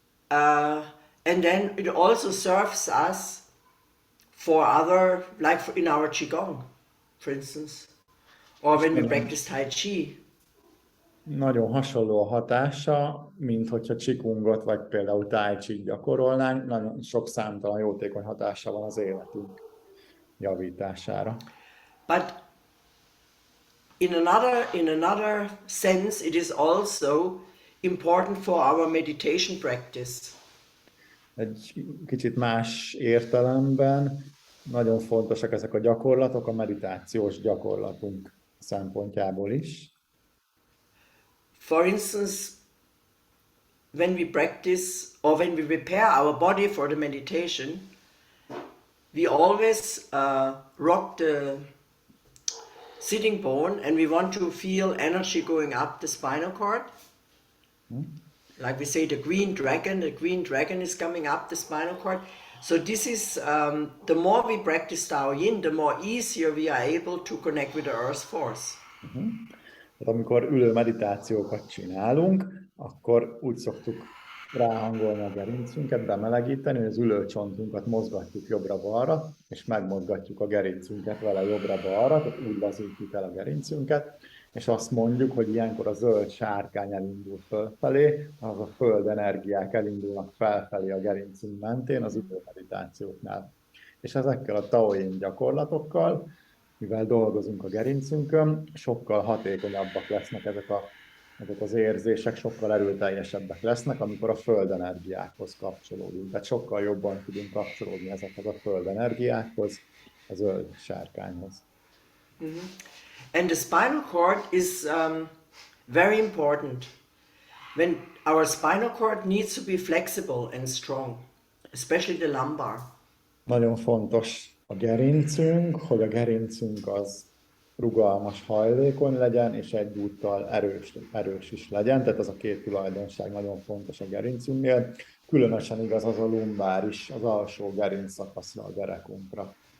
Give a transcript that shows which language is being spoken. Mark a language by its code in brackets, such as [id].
[en] And then it also serves us for other, like in our Qigong, for instance, or when we practice Tai Chi. [hu] Nagyon hasonló a hatása, mint hogyha Qigongot vagy például Tai Chi gyakorolnánk, nagyon sok számtalan jótékony hatása van az életünk javítására. [en] But in another sense, it is also important for our meditation practice. [hu] Egy kicsit más értelemben nagyon fontosak ezek a gyakorlatok a meditációs gyakorlatunk szempontjából is. [en] For instance, when we practice or when we prepare our body for the meditation, we always rock the sitting bone and we want to feel energy going up the spinal cord. Like we say, the green dragon is coming up the spinal cord. So this is, the more we practice TAO YIN, the more easier we are able to connect with the earth force. [hu] Tehát amikor ülő meditációkat csinálunk, akkor úgy szoktuk ráhangolni a gerincünket, bemelegíteni, hogy az ülőcsontunkat mozgatjuk jobbra-balra, és megmozgatjuk a gerincünket vele jobbra-balra, tehát úgy lazítjuk el a gerincünket, és azt mondjuk, hogy ilyenkor a zöld sárkány elindul fölfelé, az a föld energiák elindulnak felfelé a gerincünk mentén az ülő meditációknál. És ezekkel a TAO YIN gyakorlatokkal, mivel dolgozunk a gerincünkön, sokkal hatékonyabbak lesznek ezek a ezek az érzések sokkal erőteljesebbek lesznek, amikor a földenergiákhoz kapcsolódunk. Tehát sokkal jobban tudunk kapcsolódni ezekhez a földenergiákhoz, a zöld sárkányhoz. [en] And the spinal cord is very important. When our spinal cord needs to be flexible and strong, especially the lumbar. [hu] Nagyon fontos a gerincünk, hogy a gerincünk az rugalmas, hajlékony legyen, és egyúttal erős is legyen. Tehát az a két tulajdonság nagyon fontos a gerincünknél. Különösen igaz az a lumbáris, az alsó gerinc szakaszra, a derekunkra.